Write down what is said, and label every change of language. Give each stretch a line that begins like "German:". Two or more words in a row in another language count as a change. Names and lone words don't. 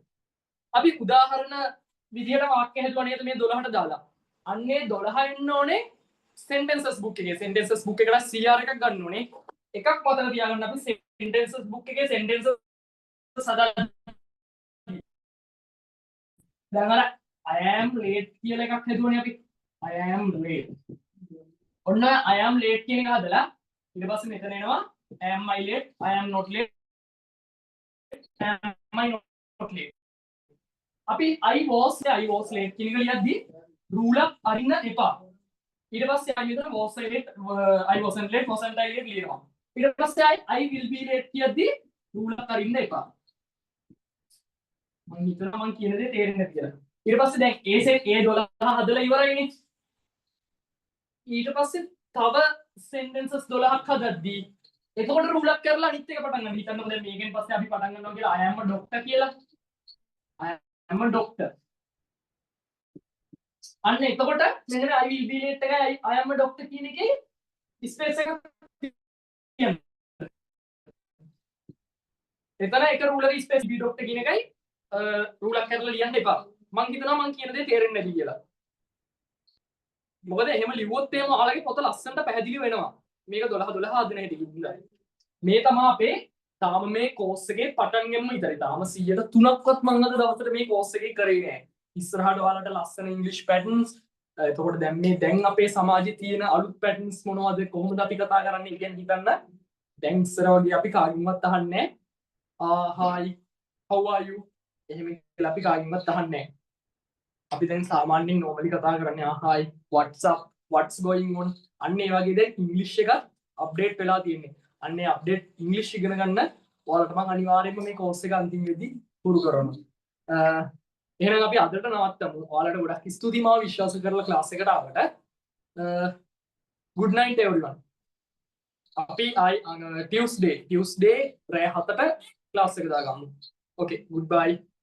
Sinhala: අපි උදාහරණ විදියට වාක්‍ය හදුවා නේද මේ 12ට දාලා. අන්නේ 12 එන්න ඕනේ
English: sentences book
Sinhala: එකේ.
English: sentences book
Sinhala: එකට CR එකක් ගන්න ඕනේ. එකක් මතක තියාගන්න අපි
English: sentences book
Sinhala: එකේ sentences හදන්න. දැන් අර
English: I am late
Sinhala: කියලා එකක් හදුවනේ අපි.
English: I am late. ඔන්න I am late
Sinhala: කියන එක හදලා ඊට පස්සේ මෙතන එනවා
English: am I late? I am not late. am I not late?
Sinhala: අපි
English: I was late
Sinhala: කියන එක ලියද්දි rule එක අරින්න එපා. ඊට පස්සේ ආයෙ මෙතන
English: was late I wasn't late wasn't I late ලියනවා.
Sinhala: ඊට පස්සේ
English: I will be late
Sinhala: කියද්දි rule එක අරින්න එපා. මම හිතනවා මම කියන දේ තේරෙන්නේ නැති කියලා. ඊට පස්සේ දැන් A set A12 හදලා ඉවරයිනේ. ඊට පස්සේ තව sentences 12ක් හදද්දි එතකොට rule එක කරලා අනිත් එක පටන් ගන්න. හිතන්නකො දැන් මේකෙන් පස්සේ අපි පටන් ගන්නවා කියලා
English: I am a doctor
Sinhala: කියලා.
English: I am a doctor.
Sinhala: අන්න එතකොට මෙතන
English: I will be late
Sinhala: එකයි
English: I am a doctor
Sinhala: කියන එකේ ස්පේස් එකක් තියෙනවා. එතන එක රූල් එකේ ස්පේස්
English: be doctor
Sinhala: කියන එකයි රූල් එක කරලා ලියන්න එපා. මම හිතනවා මම කියන දේ තේරෙන්නේ නැති කියලා. මොකද එහෙම ලිව්වොත් එහෙම ඔයාලගේ පොත ලස්සනට පැහැදිලි වෙනවා. මේක 12 හදන හැටි කිව්වා. මේ තමයි අපේ තාම මේ කෝස් එකේ පටන් ගන්න විතරයි. තාම 103ක්වත් මම අද දවසට මේ කෝස් එකේ කරේ නෑ. ඉස්සරහට ඔයාලට ලස්සන ඉංග්‍රීසි පැටර්න්ස් එතකොට දැන් අපේ සමාජයේ තියෙන අලුත් පැටර්න්ස් මොනවද කොහොමද අපි කතා කරන්නේ කියන හිතන්න. දැන් ඉස්සර වගේ අපි කාගෙන්වත් අහන්නේ
English: hi how are you
Sinhala: එහෙම කියලා අපි කාගෙන්වත් අහන්නේ නෑ. අපි දැන් සාමාන්‍යයෙන් normally කතා කරන්නේ
English: hi what's up what's going on
Sinhala: අන්න ඒ වගේ දැන් ඉංග්‍රීසි එක අප්ඩේට් වෙලා තියෙන්නේ. අන්නේ අප්ඩේට් ඉංග්‍රීසි ඉගෙන ගන්න ඔයාලට මම අනිවාර්යයෙන්ම මේ කෝස් එක අන්තිමේදී පුරු කරනවා. එහෙනම් අපි අදට නවත්තමු. ඔයාලට ගොඩක් ස්තුතියි මාව විශ්වාස කරලා ක්ලාස් එකට ආවට.
English: good night everyone.
Sinhala: අපි ටියුස්ඩේ රෑ 7ට ක්ලාස් එක දාගමු.
English: okay goodbye.